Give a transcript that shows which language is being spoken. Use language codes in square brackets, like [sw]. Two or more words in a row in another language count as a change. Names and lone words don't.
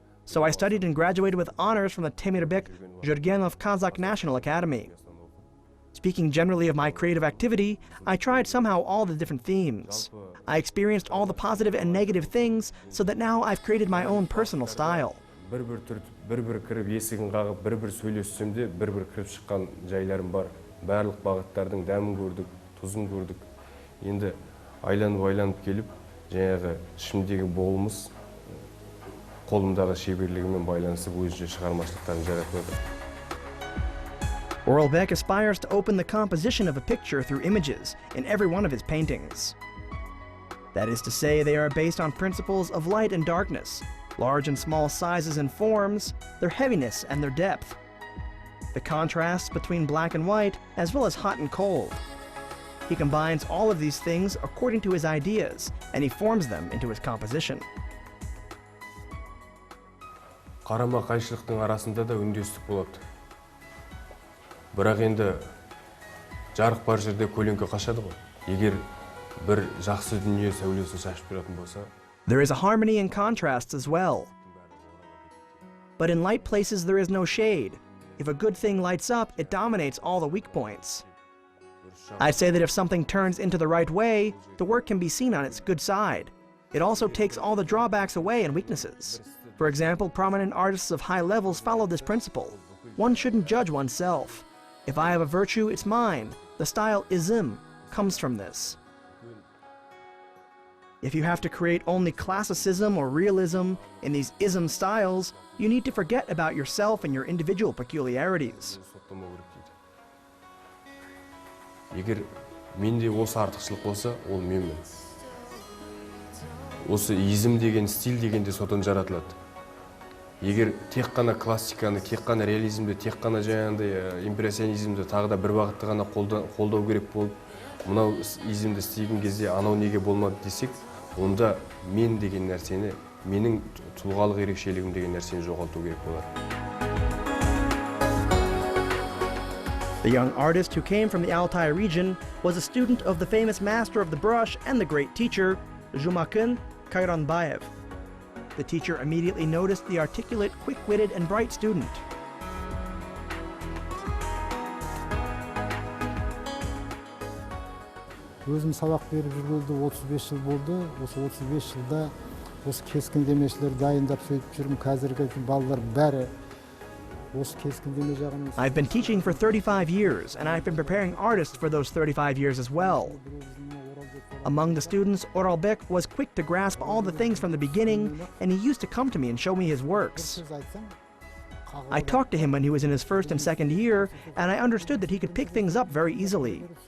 [en] So I studied and graduated with honors from the Jibek of Kazakh National Academy. Speaking generally of my creative activity, I tried somehow all the different themes. I experienced all the positive and negative things so that now I've created my own personal style. [kk] бір кіріп есігін қағып, бір сөйлессем де бір кіріп шыққан жайларым бар. Барлық бағыттардың дәмін көрдік, тұзын көрдік. Енді айланып келіп, жаңағы ішімдегі болмыс, қолымдағы шеберлігімен байланысып өзінше шығармашылықтарын жаратып отыр. [en] Oralbek aspires to open the composition of a picture through images in every one of his paintings. That is to say, they are based on principles of light and darkness, large and small sizes and forms, their heaviness and their depth, the contrasts between black and white, as well as hot and cold. He combines all of these things according to his ideas, and he forms them into his composition. [kk] Қарама қайшылықтың арасында да үндестік болады. Бірақ енді жарық бар жерде көлеңке қашады ғой. Егер бір жақсы дүние сәулесін шашып тұратын болса, [en] there is a harmony and contrasts as well. But in light places there is no shade. If a good thing lights up, it dominates all the weak points. I'd say that if something turns into the right way, the work can be seen on its good side. It also takes all the drawbacks away and weaknesses. For example, prominent artists of high levels follow this principle. One shouldn't judge oneself. If I have a virtue, it's mine. The style ism comes from this. If you have to create only classicism or realism in these ism styles, you need to forget about yourself and your individual peculiarities. [kk] Егер менде осы артықшылық болса, ол менмін. Осы изм деген, стиль деген де содан жаратылады. Егер тек қана классиканы, тек қана реализмді, тек қана жаңағындай импрессионизмді тағы да бір бағытты ғана қолдау керек болып, мынау измді істеген кезде анау неге болмады десек, онда мен деген нәрсені, менің тұлғалық ерекшелігім деген нәрсені жоғалту керек болар. [en] The young artist who came from the Altai region was a student of the famous master of the brush and the great teacher, Joly. The teacher immediately noticed the articulate, quick-witted, and bright student. [kk] Өзім сабақ беріп жүргенде 35 жыл болды. Осы 35 жылда осы кескіндемешілер дайындап сөйтіп жүрмін. Қазіргі балалар бәрі осы кескіндеме жағын. [en] I've been teaching for 35 years, and I've been preparing artists for those 35 years as well. Among the students, Oralbek was quick to grasp all the things from the beginning, and he used to come to me and show me his works. I talked to him when he was in his first and second year, and I understood that he could pick things up very easily.